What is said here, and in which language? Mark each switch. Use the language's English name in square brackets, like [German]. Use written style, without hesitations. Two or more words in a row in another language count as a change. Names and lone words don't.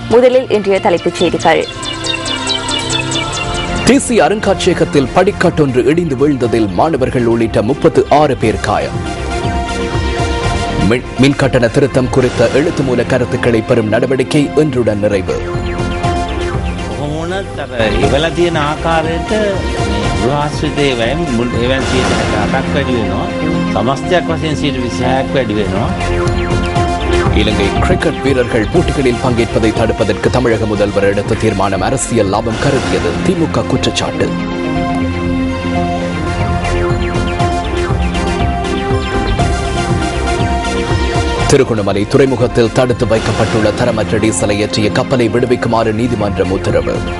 [Tamil] முதலில் இன்றைய தலைப்புச் செய்திகள். தேசிய அருங்காட்சியகத்தில் படிக்கட்டொன்று இடிந்து வீழ்ந்ததில் மாணவர்கள் உள்ளிட்ட 36 பேர் காயம். மின் கட்டண திருத்தம் குறித்த எழுத்து மூல கருத்துக்களை பெறும் நடவடிக்கை இன்றுடன் நிறைவு. [Sinhala] ඉවල තියෙන ආකාරයට ගෘහාශ්‍රිතයේ මුල් එවන් 100ක් වැඩි වෙනවා. සමස්තයක් වශයෙන් 126ක් වැඩි වෙනවා. [Tamil] இலங்கை கிரிக்கெட் வீரர்கள் போட்டிகளில் பங்கேற்பதை தடுப்பதற்கு தமிழக முதல்வர் எடுத்த தீர்மானம் அரசியல் லாபம் கருதியது திமுக குற்றச்சாட்டு. திருகோணமலை துறைமுகத்தில் தடுத்து வைக்கப்பட்டுள்ள தரமற்ற டீசலை ஏற்றிய கப்பலை விடுவிக்குமாறு நீதிமன்றம் உத்தரவு.